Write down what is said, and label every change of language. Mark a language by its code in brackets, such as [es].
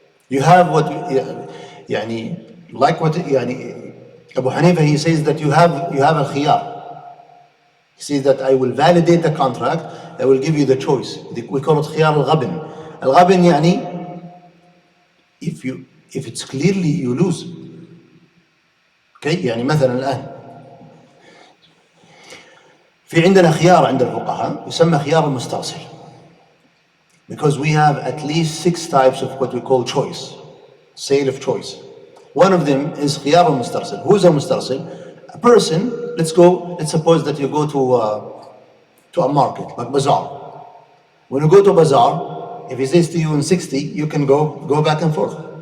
[en] You have what, يعني, like what, يعني, Abu Hanifa, he says that you have al-khiyar. He says that I will validate the contract, I will give you the choice. We call it khiyar al-ghabn. Al-ghabn يعني, if it's clearly you lose. [ar] Okay, يعني مثلا الآن في عندنا خيار عند الفقهاء يسمى خيار المسترسل. [en] Because we have at least 6 types of what we call choice, sale of choice. One of them is khiyar al-mustarsil. Who is a mustarsil? A person, let's suppose that you go to a market, like bazaar. When you go to bazaar, if he says to you in 60, you can go back and forth.